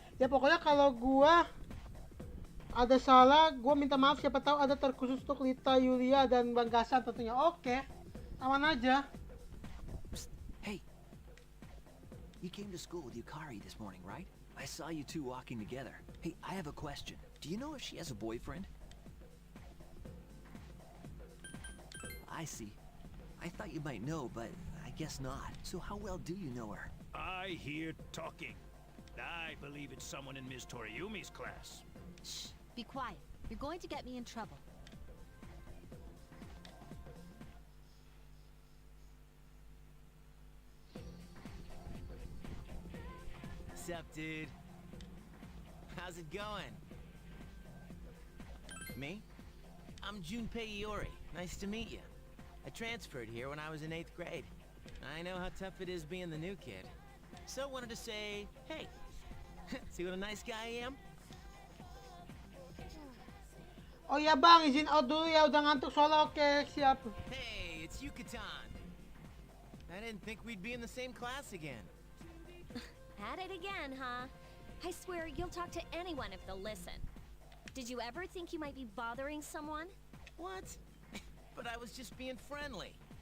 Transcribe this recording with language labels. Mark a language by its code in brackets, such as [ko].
[id] Ya pokoknya kalau gua ada salah, gua minta maaf, siapa tahu ada terkhusus untuk Lita, Yulia, dan Bang Gasan tentunya. Oke, aman aja. [en] Psst, hey, you came to school with Yukari this morning, right? I saw you two walking together. Hey, I have a question. Do you know if she has a boyfriend? I see. I thought you might know, but I guess not. So how well do you know her? I hear talking. I believe it's someone in Ms. Toriumi's class. Shh, be quiet. You're going to get me in trouble. What's up, dude? How's it going? Me? I'm Junpei Iori. Nice to meet you. I transferred here when I was in 8th grade. I know how tough it is being the new kid. So wanted to say, hey, see what a nice guy I am? [id] Oh ya bang, izin out dulu ya, udah ngantuk soalnya. Oke, siap. [en] Hey, it's Yucatan. I didn't think we'd be in the same class again. At it again, huh? I swear you'll talk to anyone if they'll listen. Did you ever think you might be bothering someone? What? But I was just being friendly.